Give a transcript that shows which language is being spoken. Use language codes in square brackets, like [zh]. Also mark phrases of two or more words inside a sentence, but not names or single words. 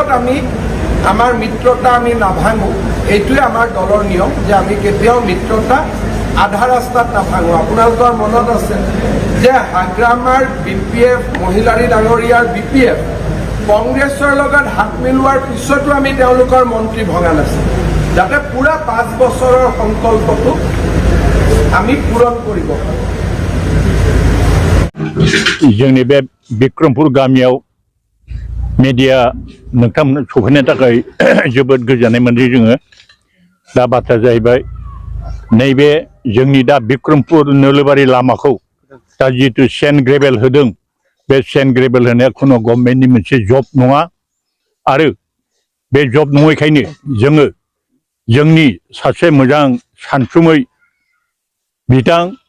[as] আমি আমাৰ মিত্ৰতা আমি নাভাঙো এইটোৱে আমাৰ দলৰ নিয়ম যে আমি কেতিয়াও মিত্ৰতা আধা ৰাস্তাত নাভাঙো আপোনালোকৰ মনত আছে যে হাগ্ৰামাৰ বিপিএফ মহিলাৰী ডাঙৰীয়াৰ বিপিএফ কংগ্ৰেছৰ লগত হাত মিলোৱাৰ পিছতো আমি তেওঁলোকৰ মন্ত্ৰী ভঙা নাছিল যাতে পুৰা 5 বছৰৰ সংকল্পটো আমি পূৰণ কৰিব [brx] जोंनि बे बिक्रमपुर गामियाव मेडिया नोंथांमोन सफैनो थाखाय जोबोद गोजोननाय मोनदों जोङो दा बाथ्राया जाहैबाय नैबे जोंनि दा बिक्रमपुर नोलोबारि लामाखौ दा जितु [en] cement gravel [brx] होदों बे [en] cement gravel [brx] होनाया खुनु गभर्नमेन्टनि मोनसे जब नङा आरो बे जब नङैखायनो जोङो जोंनि सासे मोजां सानसुमै बिथां